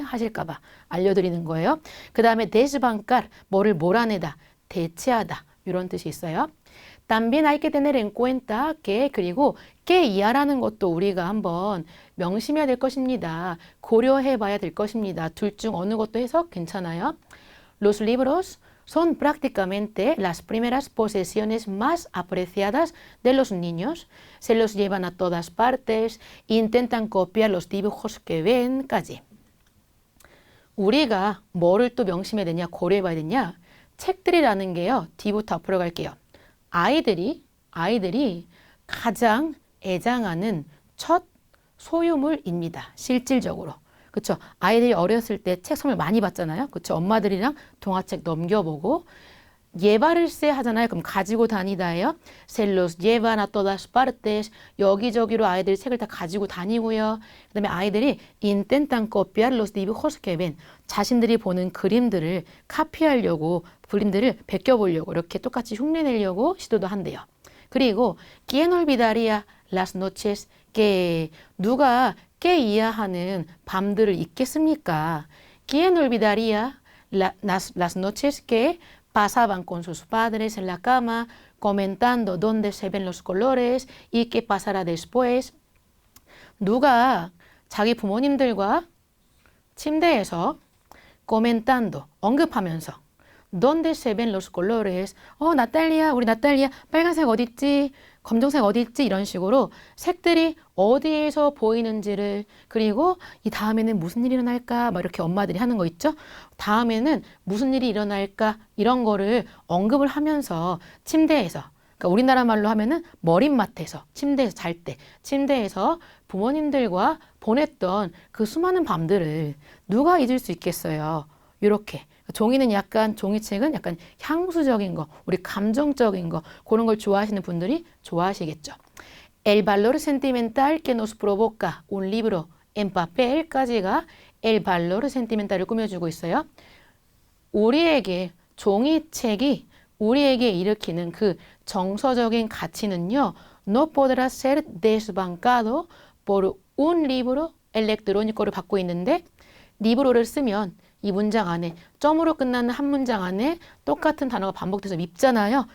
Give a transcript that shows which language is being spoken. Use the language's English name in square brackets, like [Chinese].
[Korean] 하실까봐 알려드리는 거예요. 그 다음에 desbancar, 뭐를 몰아내다, 대체하다 이런 뜻이 있어요. También hay que tener en cuenta que, 그리고 que 이하라는 것도 우리가 한번 명심해야 될 것입니다. 고려해 봐야 될 것입니다. 둘 중 어느 것도 해서 괜찮아요. [Spanish] Los libros son prácticamente las primeras posesiones más apreciadas de los niños. Se los llevan a todas partes, intentan copiar los dibujos que ven, 까지. [Korean] 우리가 뭐를 또 명심해야 되냐, 고려해 봐야 되냐? 책들이라는 게요. 뒤부터 앞으로 갈게요. 아이들이 가장 애장하는 첫 소유물입니다. 실질적으로. 그렇죠? 아이들이 어렸을 때 책 선물 많이 받잖아요. 그렇죠? 엄마들이랑 동화책 넘겨보고 llevarse 하잖아요. 그럼 가지고 다니다예요. [Spanish] Se los llevan a todas partes. [Korean] 여기저기로 아이들이 책을 다 가지고 다니고요. [Spanish] 그 다음에 아이들이 intentan copiar los dibujos que ven. [Korean] 자신들이 보는 그림들을 카피하려고, 그림들을 베껴보려고 이렇게 똑같이 흉내내려고 시도도 한대요. 그리고 ¿quién olvidaría las noches que 누가 깨이야하는 밤들을 잊겠습니까? [Spanish] ¿Quién olvidaría las noches que pasaban con sus padres en la cama, comentando dónde se ven los colores y qué pasará después? [Korean] 누가 자기 부모님들과 침대에서 comentando, 언급하면서 donde se ven los colores, 나탈리아, 우리 나탈리아 빨간색 어디 있지? 검정색 어디 있지? 이런 식으로 색들이 어디에서 보이는지를, 그리고 이 다음에는 무슨 일이 일어날까? 막 이렇게 엄마들이 하는 거 있죠? 다음에는 무슨 일이 일어날까? 이런 거를 언급을 하면서 침대에서, 그러니까 우리나라 말로 하면은 머릿맡에서, 침대에서 잘 때, 침대에서 부모님들과 보냈던 그 수많은 밤들을 누가 잊을 수 있겠어요? 이렇게. 종이는 약간, 종이책은 약간 향수적인 거, 우리 감정적인 거, 그런 걸 좋아하시는 분들이 좋아하시겠죠. [Spanish] El valor sentimental que nos provoca un libro en papel 까지가 el valor sentimental 을 꾸며주고 있어요. [Korean] 우리에게 종이책이 우리에게 일으키는 그 정서적인 가치는요, no podrá ser desbancado por un libro electrónico 를 받고 있는데, 리브로를 쓰면 이 문장 안에 점으로 끝나는 한 문장 안에 똑같은 단어가 반복돼서 밉잖아요.